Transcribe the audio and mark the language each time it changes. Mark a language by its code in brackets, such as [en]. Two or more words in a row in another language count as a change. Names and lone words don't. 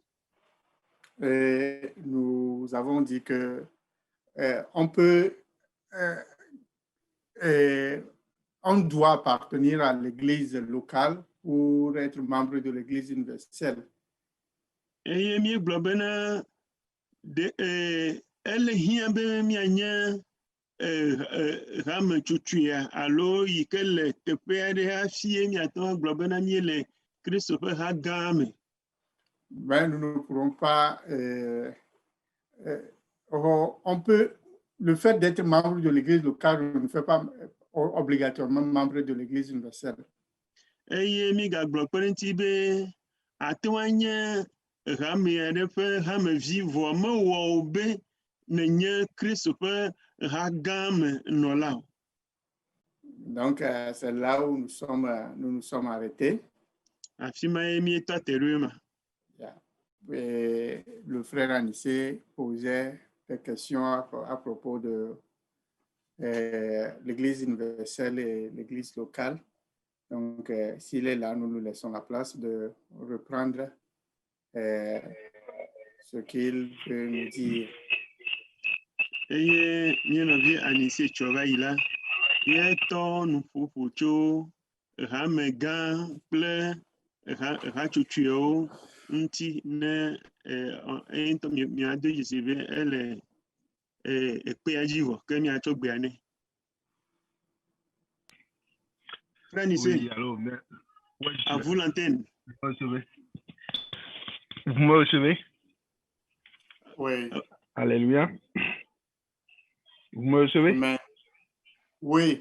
[fr] Et nous avons dit que on peut, on doit appartenir à l'église locale pour être membre de l'église universelle. [ee] Eye míegblɔ bena ele hiã be míanye hametsutsua alo yi ke le teƒe aɖe hafi míate ŋu agblɔ bena míele Kristo ƒe ha gã me. [fr] Mais nous ne pourrons pas, on peut, le fait d'être membre de l'église locale ne fait pas obligatoirement membre de l'église universelle. [ee] Eye míegagblɔ kpe ɖe ŋuti be ate ŋu anye hame aɖe ƒe hamevi vɔ mewɔ o be nenye Kristo ƒe ha gã me nɔla o. [fr] Donc, c'est là où nous nous sommes arrêtés. [ee] Afi ma ye míetɔ te ɖo ma. [fr] Et le frère Anissé posait des questions à propos de l'église universelle et l'église locale. Donc, s'il est là, nous lui laissons la place de reprendre ce qu'il peut nous dire. [ee] Eye míenɔvi Anissé tsɔ va yi la, yetɔ nuƒoƒo tso hame gã kple hatsotsoewo ŋuti ne ŋutɔ míado dzesi be ele ekpea dzi vɔ ke míatsɔ gbea nɛ. [fr] Frère Anissé, Oui, allô, mais... ouais, à vous l'antenne. Vous me recevez? Oui. Alléluia. Vous me recevez? Mais, oui.